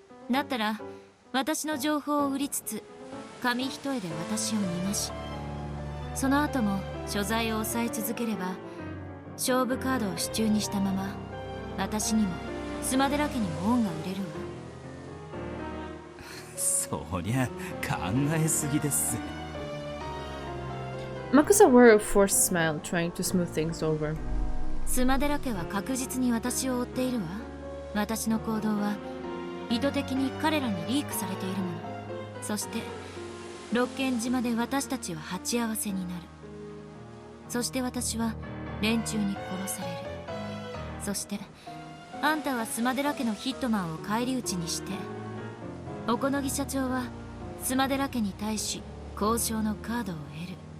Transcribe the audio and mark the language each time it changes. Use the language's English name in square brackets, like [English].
[Japanese] だったら私の情報を売りつつ紙一重で私を逃がし、その後も所在を抑え続ければ勝負カードを手中にしたまま私にもスマデラ家にも恩が売れるわ。そりゃ考えすぎですぜ。 [English] Makusa wore a forced smile, trying to smooth things over. [Japanese] スマデラ家は確実に私を追っているわ。私の行動は意図的に彼らにリークされているもの。そして六軒島で私たちは鉢合わせになる。そして私は連中に殺される。そしてあんたはスマデラ家のヒットマンを返り討ちにして、おこのぎ社長はスマデラ家に対し交渉のカードを得る。